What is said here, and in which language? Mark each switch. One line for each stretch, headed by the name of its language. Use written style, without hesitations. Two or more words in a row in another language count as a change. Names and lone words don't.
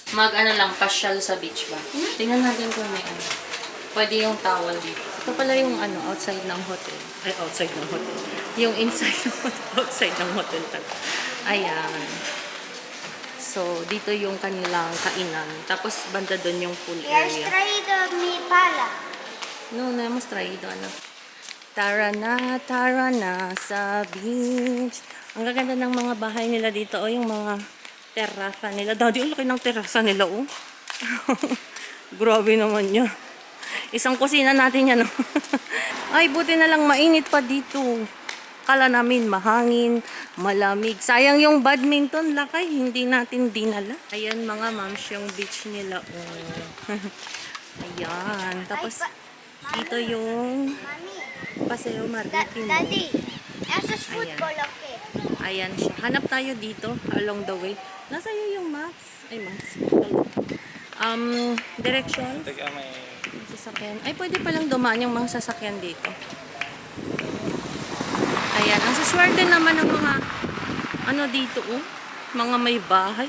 Filipino: Mag-ano lang, pasyal sa beach ba? Tingnan natin kung may ano. Pwede yung towel dito. Ito pala yung ano, outside ng hotel. Ay, outside ng hotel. Yung inside ng hotel. Outside ng hotel. Ayan. So, dito yung kanilang kainan. Tapos, banda doon yung pool
Spanish: ¿Y has
Filipino: area.
Spanish: traído mi pala? No, hemos traído,
Filipino: ano. Tara na sa beach. Ang gaganda ng mga bahay nila dito. O, yung mga terraza nila. Daddy, ang laki ng terraza nila, oh. Grabe naman yun. Isang kusina natin yan, oh. Ay, buti na lang mainit pa dito. Akala namin mahangin, malamig. Sayang yung badminton lakay, hindi natin dinala. Ayan mga moms, yung beach nila. Oh. Ayan. Tapos, dito yung Paseo Maritimo. Daddy, nasa football Ayan. okay. Ayan siya. Hanap tayo dito
English: along the way.
Filipino: Nasa iyo yung maps. Ay, maps. Direction. Teka, may... Sasakyan. Ay, pwede palang dumaan yung mga sasakyan dito. Ayan. Ang saswerte naman ng mga ano dito, oh. Mga may bahay.